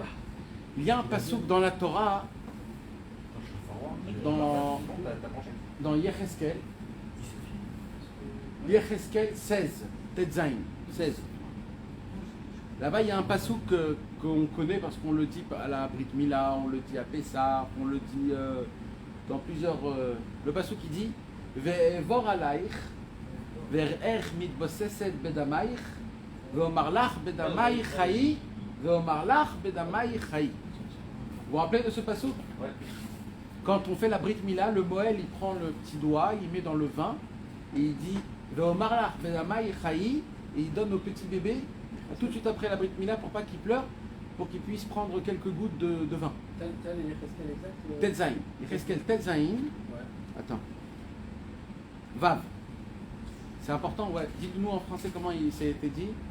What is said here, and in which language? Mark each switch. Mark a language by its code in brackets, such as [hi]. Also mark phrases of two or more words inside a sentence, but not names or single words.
[fr] Il y a un passouk dans la Torah, dans Yecheskel, Yecheskel 16, Tetzain, 16. Là-bas, il y a un passouk qu'on connaît parce qu'on le dit à la [he] ברית מילה, [fr] on le dit à Pessah, on le dit dans plusieurs. Le passouk qui dit [he] ואעבר עליך ואראך מתבוססת בדמיך ואמר לך בדמיך חיי ואמר לך בדמיך חיי. [fr] Vous vous rappelez de ce passouk? Ouais. Quand on fait la [he] ברית מילה, [fr] le Moël, il prend le petit doigt, il met dans le vin, et il dit [he] ואמר לך בדמיך חיי, [fr] et il donne au petit bébé tout de suite après la [he] ברית מילה [fr] pour pas qu'il pleure, pour qu'il puisse prendre quelques gouttes de vin. T'as les Yecheskel exact [he] ט״ז. יחזקאל ט״ז. [fr] Ouais. Attends. Vav. C'est important, ouais. Dites-nous en français comment il s'est été dit.